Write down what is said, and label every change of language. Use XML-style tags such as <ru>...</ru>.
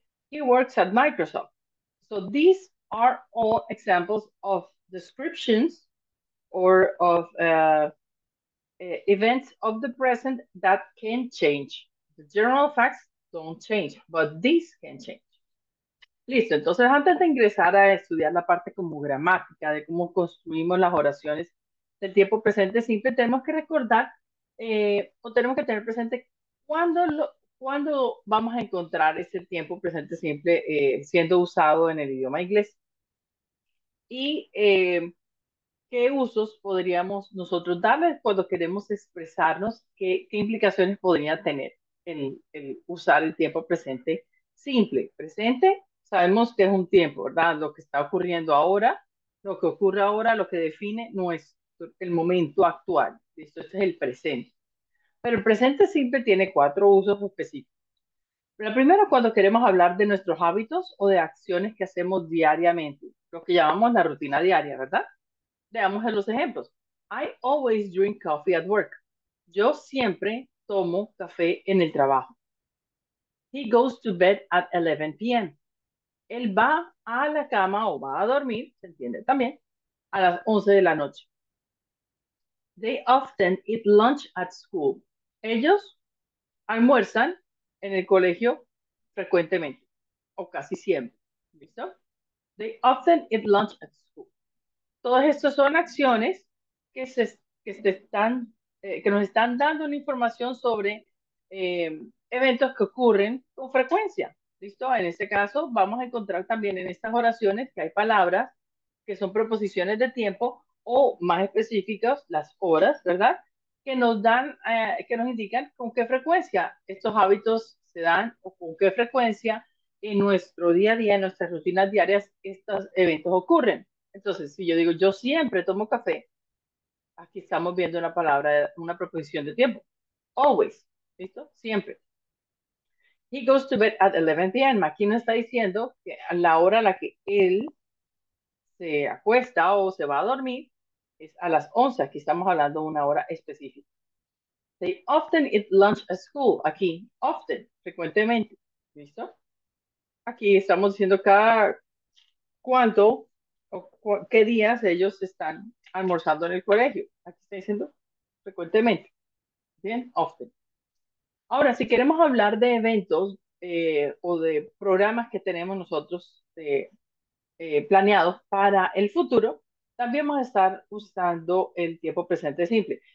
<en>He works at Microsoft. So these are all examples of descriptions or of events of the present that can change. The general facts don't change, but this can change.</en> <es>Listo, entonces antes de ingresar a estudiar la parte como gramática, de cómo construimos las oraciones del tiempo presente simple, tenemos que recordar o tenemos que tener presente cuándo, cuándo vamos a encontrar ese tiempo presente simple siendo usado en el idioma inglés y qué usos podríamos nosotros darles cuando queremos expresarnos, qué implicaciones podría tener el usar el tiempo presente simple. Presente, sabemos que es un tiempo, ¿verdad? Lo que está ocurriendo ahora, lo que ocurre ahora, lo que define no es el momento actual. Esto es el presente. Pero el presente simple tiene cuatro usos específicos. La primera, cuando queremos hablar de nuestros hábitos o de acciones que hacemos diariamente, lo que llamamos la rutina diaria, ¿verdad? Veamos los ejemplos.</es> <en>I always drink coffee at work.</en> <es>Yo siempre tomo café en el trabajo.</es> <en>He goes to bed at 11 p.m.</en> <es>Él va a la cama o va a dormir, se entiende también, a las 11 de la noche.</es> <en>They often eat lunch at school.</en> <es>Ellos almuerzan en el colegio frecuentemente o casi siempre. ¿Listo?</es> <en>They often eat lunch at school.</en> <es>Todas estas son acciones que, se están, que nos están dando una información sobre eventos que ocurren con frecuencia. ¿Listo? En este caso, vamos a encontrar también en estas oraciones que hay palabras que son preposiciones de tiempo o más específicas, las horas, ¿verdad? Que nos dan, que nos indican con qué frecuencia estos hábitos se dan o con qué frecuencia en nuestro día a día, en nuestras rutinas diarias, estos eventos ocurren. Entonces, si yo digo, yo siempre tomo café, aquí estamos viendo una palabra, una preposición de tiempo.</es> <en>Always.</en> <es>¿Listo? Siempre.</es> <en>He goes to bed at 11 p.m.</en> <es>Aquí nos está diciendo que a la hora a la que él se acuesta o se va a dormir es a las 11. Aquí estamos hablando de una hora específica.</es> <en>They often eat lunch at school.</en> <es>Aquí, often, frecuentemente. ¿Listo? Aquí estamos diciendo cada cuánto o qué días ellos están almorzando en el colegio. Aquí está diciendo frecuentemente. Bien, often. Ahora, si queremos hablar de eventos o de programas que tenemos nosotros planeados para el futuro, también vamos a estar usando el tiempo presente simple.</es>